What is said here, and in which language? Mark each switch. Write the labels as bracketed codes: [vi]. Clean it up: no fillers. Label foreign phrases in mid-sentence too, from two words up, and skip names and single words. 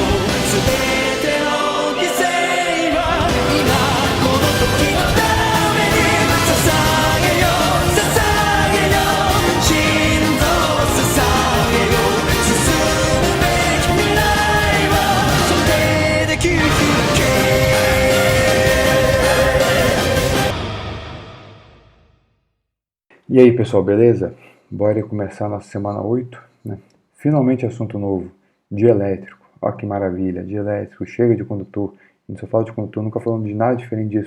[ja] 全ての犠牲は今この時のために捧げよ捧げよ心臓を捧げよ。進むべき未来はそれで切り開け。 [pt] E aí pessoal, beleza? Bora começar nossa semana 8, né? Finalmente assunto novo, dia elétrico. Olha que maravilha, dia elétrico, chega de condutor. A gente só fala de condutor, nunca falamos de nada diferente disso.